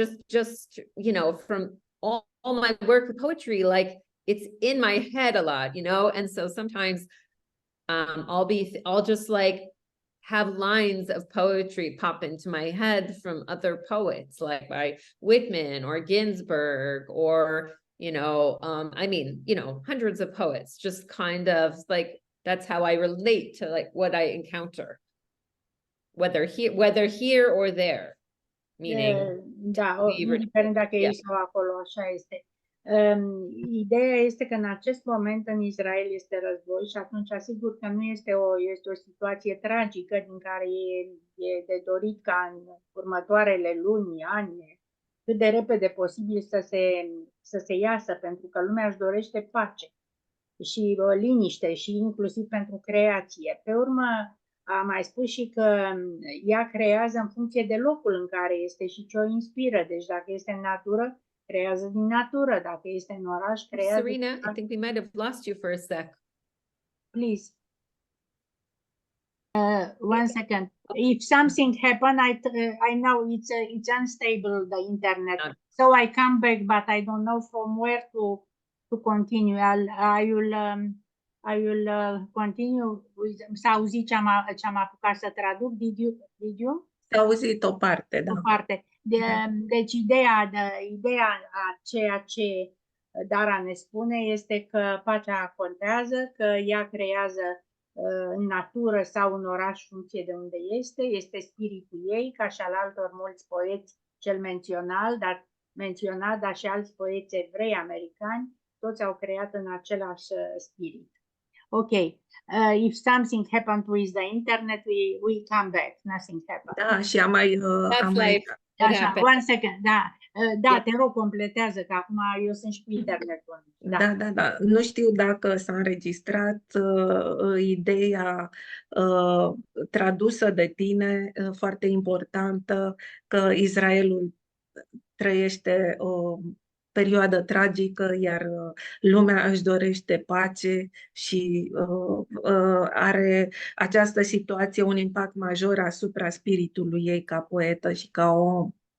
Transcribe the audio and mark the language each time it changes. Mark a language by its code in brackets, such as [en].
[en] just from all my work with poetry, like it's in my head a lot, and so sometimes I'll just like have lines of poetry pop into my head from other poets, like by Whitman or Ginsberg, or hundreds of poets, just kind of like that's how I relate to like what I encounter, whether here or there. Meaning, [ro] indiferent dacă e sau acolo, așa este. Ideea este că în acest moment în Israel este război și atunci asigur că nu este o situație tragică din care e de dorit ca în următoarele luni, ani, cât de repede posibil să se iasă, pentru că lumea își dorește pace și liniște și inclusiv pentru creație. Pe urmă, am mai spus și că ea creează în funcție de locul în care este și ce o inspiră. Deci dacă este în natură, creează din natură. Dacă este în oraș, creează... [en] Serena, I think we might have lost you for a sec. Please. One second. If something happen, I know it's unstable, the internet. So I come back, but I don't know from where to continue. I will continue with. [ro] S-a auzit ce am apucat să traduc? [en] Did you? [ro] S-a auzit o parte, da. O parte. Deci ideea a ceea ce Dara ne spune este că pacea contează, că ea creează în natură sau în oraș, funcție de unde este spiritul ei, ca și al altor mulți poeți, cel menționat, dar și alți poeți evrei americani, toți au creat în același spirit. [en] Ok, if something happened with the internet, we come back, nothing happened. [ro] Da, și am mai... Așa, [en] one second, [ro] da, te rog, completează, că acum eu sunt și cu internetul. Da. Nu știu dacă s-a înregistrat ideea tradusă de tine, foarte importantă, că Israelul trăiește o perioadă tragică, iar lumea își dorește pace și are această situație un impact major asupra spiritului ei ca poetă și ca om.